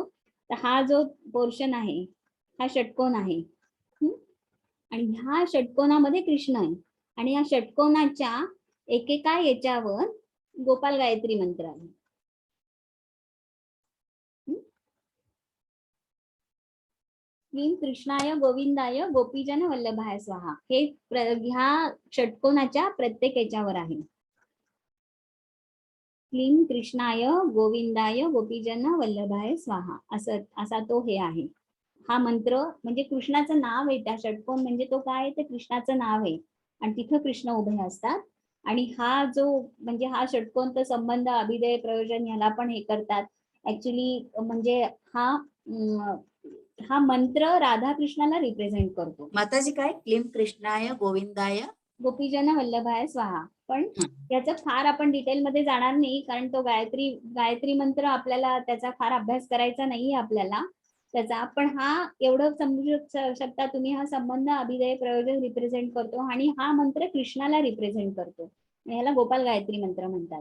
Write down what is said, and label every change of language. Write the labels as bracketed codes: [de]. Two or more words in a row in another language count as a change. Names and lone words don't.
[mr] तर हा जो पोर्शन आहे हा षटकोन आहे. आणि ह्या षटकोनामध्ये कृष्ण आहे. आणि या षटकोनाच्या एकेका याच्यावर गोपाल गायत्री मंत्र आहे. [sa] क्लीम कृष्णाय गोविंदाय गोपीजन वल्लभाय स्वाहा. [mr] हे ह्या षटकोनाच्या प्रत्येक याच्यावर आहे. [sa] क्लीम कृष्णाय गोविंदाय गोपीजन वल्लभाय स्वाहा [mr] असा तो हे आहे. हा मंत्र म्हणजे कृष्णाचं नाव आहे. त्या षटकोन म्हणजे तो काय, ते कृष्णाचं नाव आहे. आणि तिथं कृष्ण उभे असतात. आणि हा जो म्हणजे हा षटकोन तर संबंध, अभिदय, प्रयोजन ह्याला पण हे करतात ऍक्च्युली. म्हणजे हा मंत्र राधाकृष्णाला रिप्रेझेंट करतो. माताजी काय, [sa] क्लीम कृष्णाय गोविंदाय गोपीजन वल्लभाय स्वाहा. [mr] पण याचा फार आपण डिटेलमध्ये जाणार नाही, कारण तो गायत्री मंत्र आपल्याला त्याचा फार अभ्यास करायचा नाहीये आपल्याला त्याचा. पण हा एवढं समजू शकता तुम्ही, हा संबंध, अभिदय, प्रयोजन रिप्रेझेंट करतो. आणि हा मंत्र कृष्णाला रिप्रेझेंट करतो. याला गोपाल गायत्री मंत्र म्हणतात.